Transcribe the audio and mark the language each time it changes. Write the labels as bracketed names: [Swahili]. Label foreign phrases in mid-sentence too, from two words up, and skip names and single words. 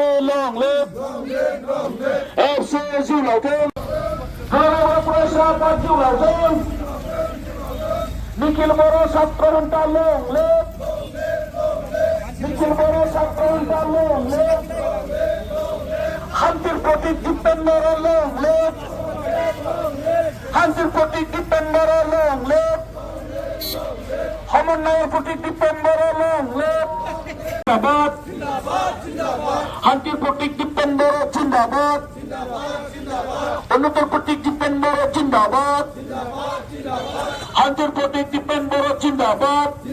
[English] long live [Bodo] एफसु जिउ लावथों बर' फरायसा आफाद जिउ लावथों निखिल बर' [Bangla] ছাত্র সন্থা [English] long live [Bangla] निखिल बर' ছাত্র সন্থা long live শান্তির প্রতীক দীপেন্দ্র [English] long live [Bangla] শান্তির প্রতীক দীপেন্দ্র [English] long live [Bangla] সমন্বয়ের প্রতীক দীপেন্দ্র [English] long live [Bangla] জিন্দাবাদ শান্তির প্রতীক দীপেন্দ্র জিন্দাবাদ উন্নতির প্রতীক দীপেন্দ্র জিন্দাবাদ শান্তির প্রতীক দীপেন্দ্র জিন্দাবাদ